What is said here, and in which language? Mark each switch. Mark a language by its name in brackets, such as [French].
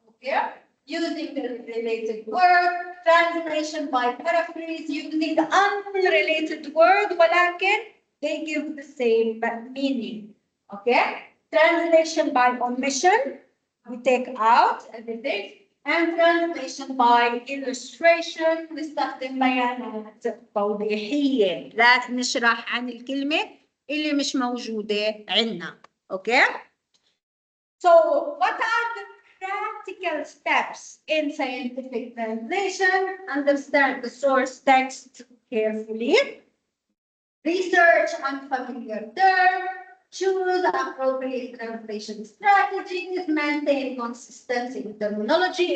[English] Okay, using the related word. Translation by paraphrase using the unrelated word, [Arabic] ولكن [English] they give the same meaning. Okay? Translation by omission, we take out everything. And translation by illustration, [Arabic] نستخدم بيانات توضيحية. لا نشرح عن الكلمة اللي مش موجودة عندنا. [English] Okay? So, what are the practical steps in scientific translation? Understand the source text carefully. Research unfamiliar term, choose appropriate translation strategies, maintain consistency in terminology.